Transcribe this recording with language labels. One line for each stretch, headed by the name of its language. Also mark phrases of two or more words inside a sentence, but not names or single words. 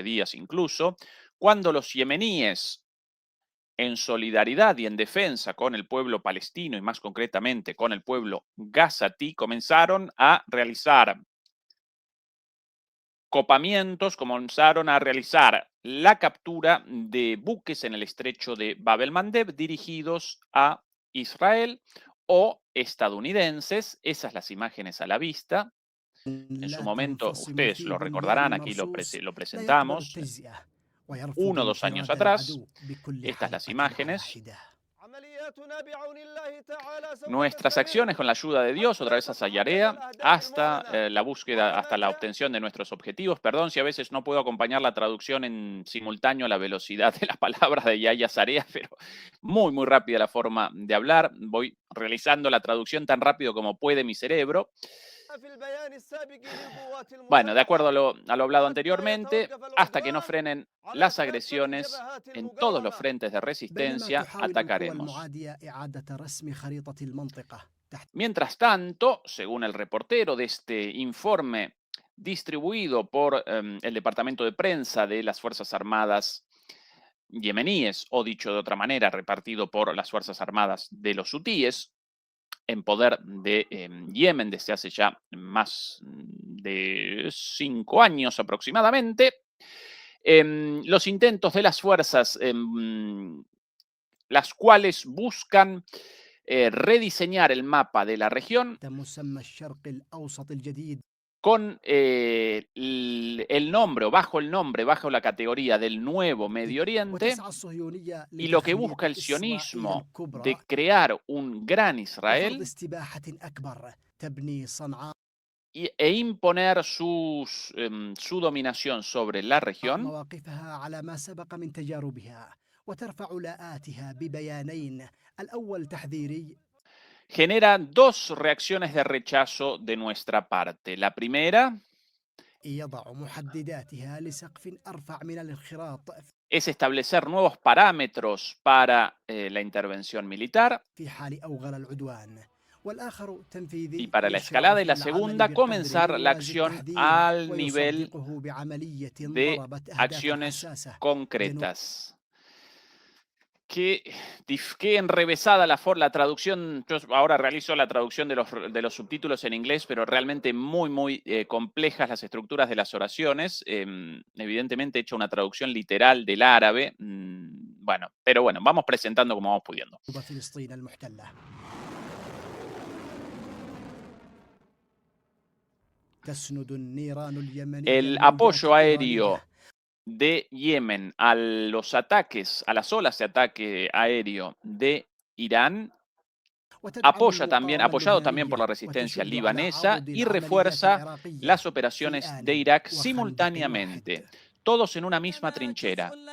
Spanish: días incluso, cuando los yemeníes, en solidaridad y en defensa con el pueblo palestino y más concretamente con el pueblo gazatí, comenzaron a realizar copamientos, comenzaron a realizar la captura de buques en el estrecho de Bab el-Mandeb dirigidos a Israel o estadounidenses. Esas las imágenes a la vista. En su
Arabic: لا
Spanish: momento,
Arabic: تنفصم
Spanish: ustedes
Arabic: في
Spanish: lo
Arabic: بنيان
Spanish: recordarán, aquí
Arabic: مرصوص
Spanish: lo
Arabic: لا يقبل
Spanish: presentamos
Arabic: التجزئة ويرفض
Spanish: 1 o 2 años
Arabic: انفراد
Spanish: atrás.
Arabic: العدو بكل
Spanish: Estas las
Arabic: حلقة على
Spanish: imágenes.
Arabic: عملياتنا بعون الله تعالى سوف
Spanish: Nuestras
Arabic: تستمر
Spanish: acciones con la ayuda de Dios, otra
Arabic: حتى
Spanish: vez a
Arabic: تتحقق
Spanish: Sayarea,
Arabic: الأهداف
Spanish: hasta
Arabic: المعلنة
Spanish: la búsqueda, hasta la
Arabic: وكذلك
Spanish: obtención de nuestros objetivos. Perdón si a veces no puedo acompañar la traducción en simultáneo a la velocidad de las palabras de Yaya Sarea, pero muy, muy rápida la forma de hablar. Voy realizando la traducción tan rápido como puede mi cerebro.
Arabic: في البيان السابق للقوات
Spanish: Bueno, de acuerdo
Arabic: المسلحة
Spanish: a lo hablado
Arabic: حتى
Spanish: anteriormente,
Arabic: يتوقف
Spanish: hasta que no
Arabic: العدوان
Spanish: frenen
Arabic: على
Spanish: las
Arabic: كافة
Spanish: agresiones
Arabic: جبهات
Spanish: en todos los
Arabic: المقاومة.
Spanish: frentes de
Arabic: بينما
Spanish: resistencia,
Arabic: تحاول القوى
Spanish: atacaremos.
Arabic: المعادية إعادة رسم خريطة المنطقة تحت
Spanish: Mientras tanto, según el reportero de este informe distribuido por el Departamento de Prensa de las Fuerzas Armadas yemeníes, o dicho de otra manera, repartido por las Fuerzas Armadas de los hutíes, en poder de Yemen desde hace ya más de 5 años aproximadamente, los intentos de las fuerzas, las cuales buscan rediseñar el mapa de la región
Arabic: مسمى الشرق الأوسط الجديد
Spanish: con el nombre o bajo la categoría del Nuevo Medio Oriente,
Arabic: وتسعى الصهيونية
Spanish: y lo que
Arabic: لتخليد
Spanish: busca el
Arabic: إسرائيل
Spanish: sionismo
Arabic: الكبرى
Spanish: de crear un gran
Arabic: وفرض
Spanish: Israel
Arabic: استباحة أكبر تبني صنعاء
Spanish: e imponer su dominación sobre la región,
Arabic: مواقفها على ما سبق من تجاربها وترفع لاءاتها ببيانين الأول تحذيري
Spanish: genera 2 reacciones de rechazo de nuestra parte. La primera
Arabic: يضع محدداتها لسقف أرفع من الانخراط
Spanish: es establecer nuevos parámetros para la intervención militar,
Arabic: في حال أوغل العدوان والآخر
Spanish: y
Arabic: تنفيذي
Spanish: para la escalada, y la segunda, comenzar la acción al nivel
Arabic: بعملية
Spanish: de
Arabic: ضربت أهدافا
Spanish: acciones
Arabic: حساسة
Spanish: concretas. Qué enrevesada la traducción. Yo ahora realizo la traducción de los subtítulos en inglés, pero realmente muy, muy complejas las estructuras de las oraciones. Evidentemente he hecho una traducción literal del árabe. Bueno, pero bueno, vamos presentando como vamos pudiendo.
Arabic: فلسطين المحتلة تسند النيران اليمنية
Spanish: El apoyo aéreo de Yemen a los ataques, a las olas de ataque aéreo de Irán, apoyado también por la resistencia libanesa, y refuerza las operaciones de Irak simultáneamente, todos en una misma trinchera.